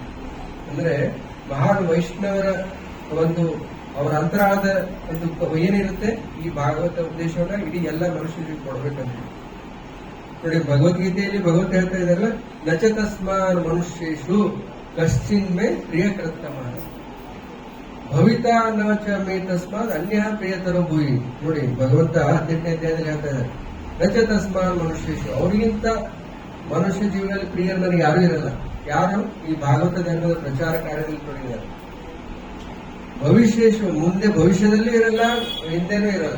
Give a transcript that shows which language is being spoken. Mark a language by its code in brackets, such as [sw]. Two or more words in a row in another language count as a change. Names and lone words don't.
[kn] ಅಂದ್ರೆ ಮಹಾನ್ ವೈಷ್ಣವರ ಒಂದು ಅವರ ಅಂತರಾಳದ ಒಂದು ಏನಿರುತ್ತೆ ಈ ಭಾಗವತ ಉಪದೇಶವನ್ನ ಇಡೀ ಎಲ್ಲ ಮನುಷ್ಯರಿಗೆ ಕೊಡಬೇಕಂತ ನೋಡಿ. ಭಗವದ್ಗೀತೆಯಲ್ಲಿ ಭಗವತ್ ಹೇಳ್ತಾ ಇದಾರಲ್ಲ, [sa] न च तस्मान्मनुष्येषु कश्चिन्मे प्रियकृत्तमः भविता न च मे तस्मादन्यः प्रियतरो भुवि. [kn] ನೋಡಿ ಭಗವಂತ 18ನೇ ಅಧ್ಯಾಯದಲ್ಲಿ ಹೇಳ್ತಾ ಇದ್ದಾರೆ, [sa] न च तस्मान्मनुष्येषु, [kn] ಅವರಿಗಿಂತ ಮನುಷ್ಯ ಜೀವನದಲ್ಲಿ ಪ್ರಿಯರು ನನಗೆ ಯಾರು ಇರಲ್ಲ. ಯಾರು? ಈ ಭಾಗವತ ಧರ್ಮದ ಪ್ರಚಾರ ಕಾರ್ಯದಲ್ಲಿ ತೊಡಗಿದ್ದಾರೆ. ಭವಿಷ್ಯೇಶು, ಮುಂದೆ ಭವಿಷ್ಯದಲ್ಲೂ ಇರಲ್ಲ, ಹಿಂದೆನೂ ಇರಲ್ಲ.